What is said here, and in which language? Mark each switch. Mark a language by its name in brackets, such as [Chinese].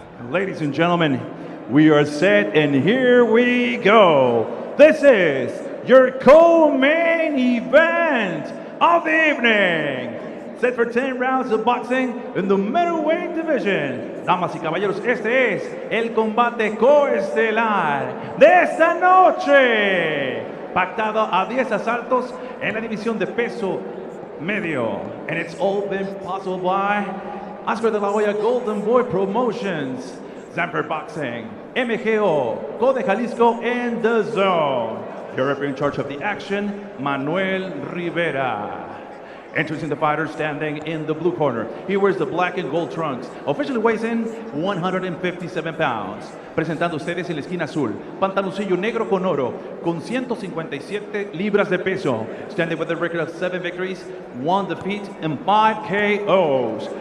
[English] Ladies and gentlemen, we are set, and here we go. This is your co-main event of the evening. Set for 10 rounds of boxing in the middleweight division. [Spanish] Damas y caballeros, este es el combate coestelar de esta noche. Pactado a 10 asaltos en la división de peso medio. [English] And it's all been possible by Oscar de la Hoya Golden Boy Promotions, Zamper Boxing, MGO, Go de Jalisco, and DAZN. Your referee in charge of the action, Manuel Rivera. Introducing the fighter standing in the blue corner. He wears the black and gold trunks. Officially weighs in 157 pounds. [Spanish] Presentando ustedes en la esquina azul, pantaloncillo negro con oro, con 157 libras de peso. [English] Standing with a record of 7 victories, 1 defeat, and 5 KOs.